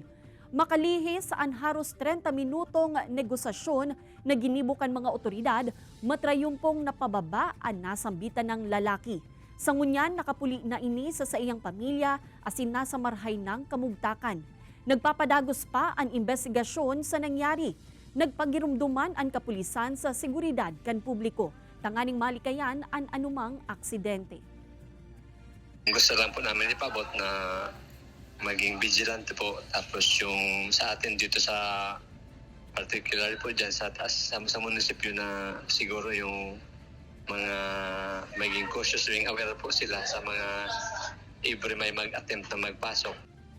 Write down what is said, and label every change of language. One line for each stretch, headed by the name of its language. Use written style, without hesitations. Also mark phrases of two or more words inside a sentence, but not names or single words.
Bikol: Makalihi sa anharos 30 minutong negosasyon na ginibukan mga otoridad, matrayumpong napababa ang nasambitan ng lalaki. Sa ngunyan, nakapuli na ini sa iyang pamilya asin nasa marhay ng kamugtakan. Nagpapadagos pa ang investigasyon sa nangyari. Nagpagirumduman ang kapulisan sa seguridad kan publiko. Tanganing malikayan ang anumang aksidente.
Filipino: Gusto lang po namin ipabot na maging vigilante po. Tapos yung sa atin dito sa particular po dyan sa taas, sa munisipyo na siguro yung mga maging cautious ring aware po sila sa mga every may mag-attempt na magpasok